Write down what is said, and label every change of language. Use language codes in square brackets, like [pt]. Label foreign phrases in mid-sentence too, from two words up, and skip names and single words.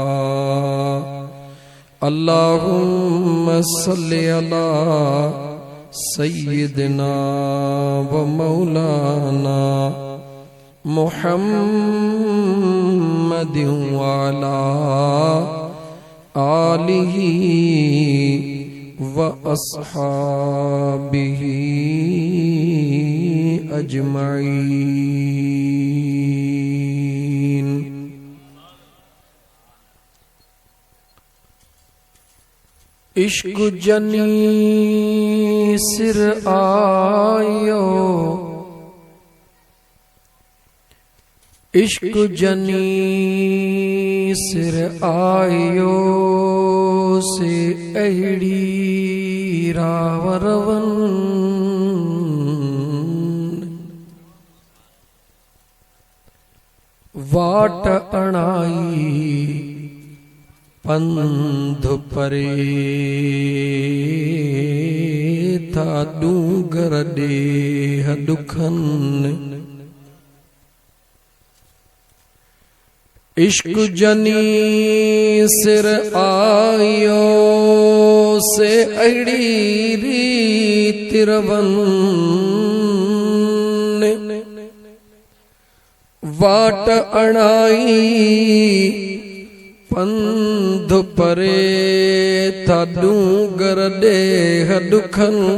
[ar] اللهم صل على سيدنا ومولانا محمد وعلى آله وأصحابه أجمعين. [sd] इश्क जनी सिर आयो, इश्क जनी सिर आयो से अहिड़ी रावरवन वाट अणाई पंध परे था डूंगर डेह दुखन। इश्क जनी सिर आयो से अड़ी रीतिरवन वाट अणाई पंध परे था डूंगर डेह दुखन।